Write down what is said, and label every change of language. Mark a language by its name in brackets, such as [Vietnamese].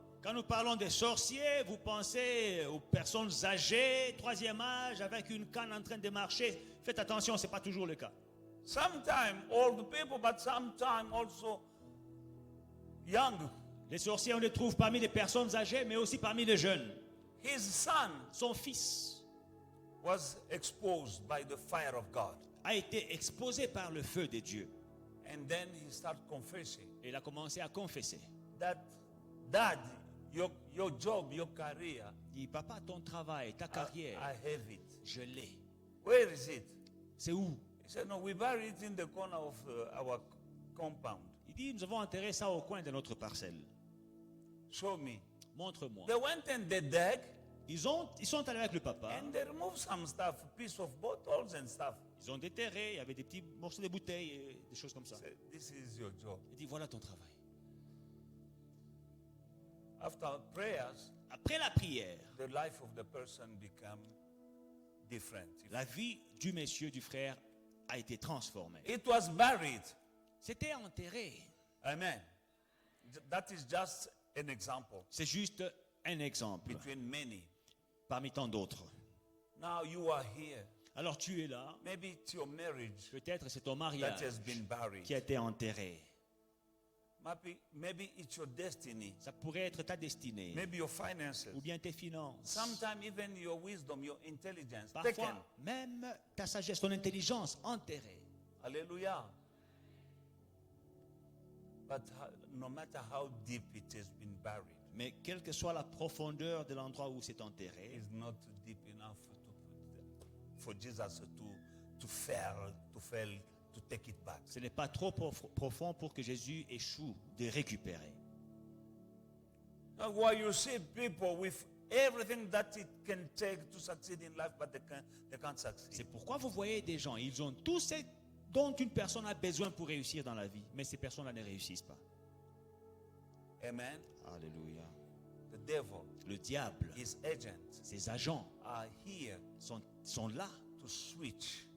[French] Quand nous parlons des sorciers, vous pensez aux personnes âgées, troisième âge, avec une canne en train de marcher. Faites attention, ce n'est pas toujours le cas. [English] Sometimes old people, but sometimes also young. [French] Les sorciers, on les trouve parmi les personnes âgées, mais aussi parmi les jeunes. [English] His son [French] Son fils [English] was exposed by the fire of God. [French] a été exposé par le feu de Dieu. [English] And then he started confessing [French] Et il a commencé à confesser. [English] that, Dad, your job, your career, [French] Il dit, papa, ton travail, ta carrière, [English] I have it. [French] je l'ai. [English] Where is it? [French] C'est où? [English] He said, no, we bury it in the corner of our compound. [French] Il dit, nous avons enterré ça au coin de notre parcelle. [English] Show me. [French] Montre-moi. [English] They went and they dug [French] Ils sont allés avec le papa. [English] and they removed some stuff, piece of bottles and stuff. [French] Ils ont déterré, il y avait des petits morceaux de bouteilles, et des choses comme ça. [English] Said, this is your job. [French] Il dit, voilà ton travail. [English] After prayers, [French] Après la prière, [English] the life of the person become different. [French] la vie du monsieur, du frère, a été transformée. [English] It was buried. [French] C'était enterré. [English] Amen. That is just an example [French] C'est juste un exemple [English] between many. [French] parmi tant d'autres. [English] Now you are here. [French] Alors tu es là, [English] Maybe it's your marriage [French] peut-être c'est ton [English] that [French] mariage [English] has been buried. [French] qui a été enterré. [English] Maybe it's your destiny. [French] Ça pourrait être ta destinée [English] Maybe your finances. [French] ou bien tes finances. [English] Sometimes even your wisdom, your intelligence taken. [French] Parfois, même ta sagesse, ton intelligence enterrée. [English] Hallelujah. But no matter how deep it has been buried, [French] Mais quelle que soit la profondeur de l'endroit où c'est enterré, [English] it's not deep enough for Jesus to take it back. [French] ce n'est pas trop profond pour que Jésus échoue de récupérer. [English] That's why you see people with everything that it can take to succeed in life, but they can't succeed. [French] C'est pourquoi vous voyez des gens, ils ont tout ce dont une personne a besoin pour réussir dans la vie, mais ces personnes-là ne réussissent pas. [English] Amen. [French] Alléluia. [English] The devil, [French] Le diable, [English] his agents [French] ses agents [English] are here [French] sont là [English] to switch.